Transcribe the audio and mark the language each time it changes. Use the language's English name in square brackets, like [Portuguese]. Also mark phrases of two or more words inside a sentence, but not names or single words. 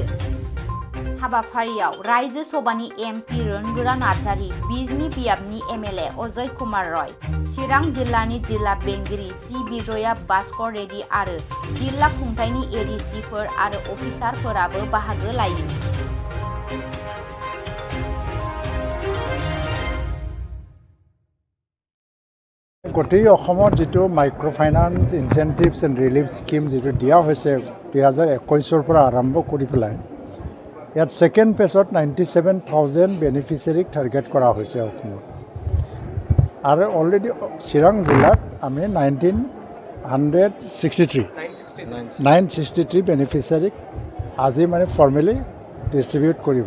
[Bodo] हाबाफारियाव रायजो सभानि एमपि रोनगोरा नार्जारि, बिजनी बियाबनि एमएलए अजय कुमार रय, चिरां जिल्लानि जिल्ला बेंगिरि पि बिजया भास्कर रेड्डी आरो जिल्ला खुंथायनि एडिसिफोर आरो अफिसारफोराबो बाहागो लायो। [Assamese] গোটেই অসমত যেটো মাইক্ৰ' ফাইনান্স ইনচেন্টিভছ এণ্ড ৰিলিফ স্কিম যেটো দিয়া হৈছে 2021 পৰা আৰম্ভ কৰি পেলাই ইয়াত [English] second page [Assamese] 97,000 বেনিফিচিয়াৰীক টাৰ্গেট কৰা হৈছে অসমত আৰু অলৰেডি চিৰাং জিলাত আমি 963 বেনিফিচিয়াৰীক আজি মানে [English] formally distribute [Assamese] কৰিব।